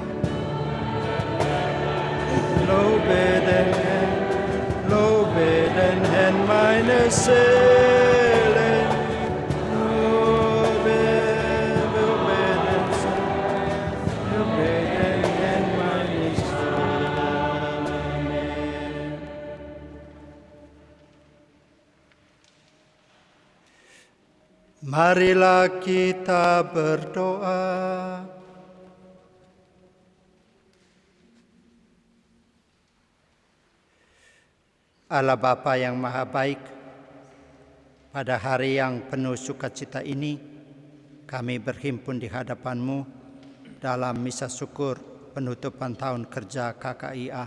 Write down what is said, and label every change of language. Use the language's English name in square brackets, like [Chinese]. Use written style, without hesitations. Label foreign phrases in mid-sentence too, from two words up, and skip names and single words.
[German] Lobe den Herrn meine Seele, lobe den Herrn meine Seele. [Indonesian] Marilah kita berdoa. Allah Bapa yang Maha Baik, pada hari yang penuh sukacita ini, kami berhimpun di hadapan-Mu dalam misa syukur penutupan tahun kerja KKIA.